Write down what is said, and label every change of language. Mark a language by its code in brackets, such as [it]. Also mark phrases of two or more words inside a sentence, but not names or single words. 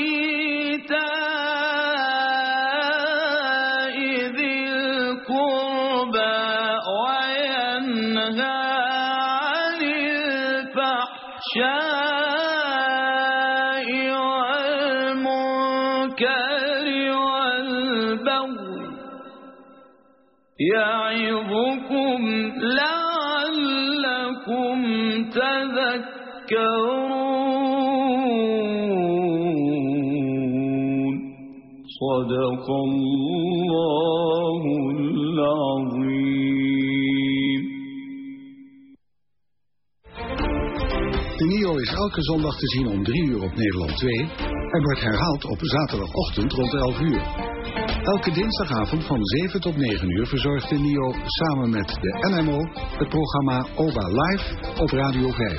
[ar] إيتاء ذي القربى وينهى عن الفحشاء والمنكر والبغي يَعِظُكُمْ لَعَلَّكُمْ تَذَكَّرُونَ صَدَقَ اللَّهُ الْعَظِيمُ. [nl] De NIO is elke zondag te zien om 3 uur op Nederland 2 en wordt herhaald op zaterdagochtend rond 11 uur. Elke dinsdagavond van 7 tot 9 uur verzorgt de NIO samen met de NMO het programma OBA Live op Radio 5.